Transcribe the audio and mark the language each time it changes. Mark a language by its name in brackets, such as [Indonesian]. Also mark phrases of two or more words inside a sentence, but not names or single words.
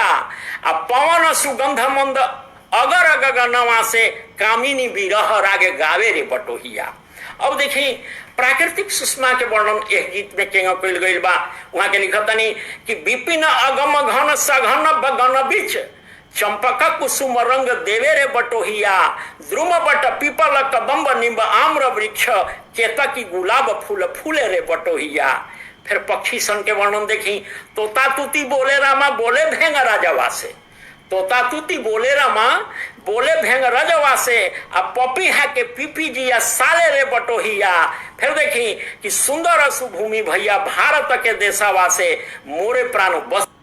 [Bhojpuri] पवन सुगंध मंद अगर गगनवा से कामिनी विरह रागे गावे रे बटोहिया। अब देखी प्राकृतिक सुषमा के वर्णन एक गीत में केंगा कइल गइल बा। वहां के लिखतनी कि विपिन अगम घन सघन बगन बीच चंपक कुसुम रंग देवे रे बटोहिया। द्रुम बट पीपल कदम्ब निम्ब आम्र वृक्ष केतकी गुलाब फूल फूले रे बटोहिया। फिर पक्षी सन के वर्णन देखी, तोता तूती बोले रामा बोले भेंग राजवा से, तोता तूती बोले रामा बोले भेंग राजवा से, अब पपीहा के पीपी जिया साले रे बटोहिया। फिर देखी कि सुंदर सुभूमि भैया भारत के देशवा से मोरे प्राण बस।